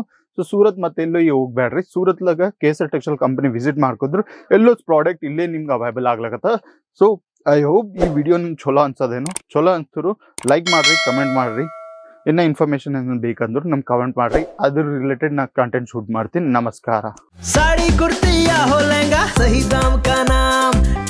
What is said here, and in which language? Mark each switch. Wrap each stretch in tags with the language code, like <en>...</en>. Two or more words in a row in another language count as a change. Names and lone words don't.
<kn>ಸೊ ಸೂರತ್ ಮತ್ತೆ ಎಲ್ಲೋ ಹೋಗ್ಬೇಡ್ರಿ, ಸೂರತ್ಲಾಗ ಕೇಸರಿ ಟೆಕ್ಸ್ಟೈಲ್ ಕಂಪನಿ ವಿಸಿಟ್ ಮಾಡ್ಕೊಂಡ್ರು ಎಲ್ಲೋ ಪ್ರಾಡಕ್ಟ್ ಇಲ್ಲೇ ನಿಮ್ಗೆ ಅವೈಲೇಬಲ್ ಆಗ್ಲಕತ್ತ.</kn> <en>so I hope</en> <kn>ಈ ವಿಡಿಯೋ ನಿಮ್ಗೆ ಚಲೋ ಅನ್ಸೋದೇನು. ಚಲೋ ಅನ್ಸಿದ್ರು ಲೈಕ್ ಮಾಡ್ರಿ, ಕಮೆಂಟ್ ಮಾಡ್ರಿ. ಇನ್ನ ಇನ್ಫಾರ್ಮೇಶನ್ ಏನಾದ್ರು ಬೇಕಂದ್ರೆ ನಮ್ಗೆ ಕಮೆಂಟ್ ಮಾಡ್ರಿ, ಅದ್ರ ರಿಲೇಟೆಡ್ ನಾ</kn> <en>content shoot</en> <kn>ಮಾಡ್ತೀನಿ. ನಮಸ್ಕಾರ.</kn> <hi>साड़ी कुर्ती या हो लहंगा, सही दाम का नाम</hi>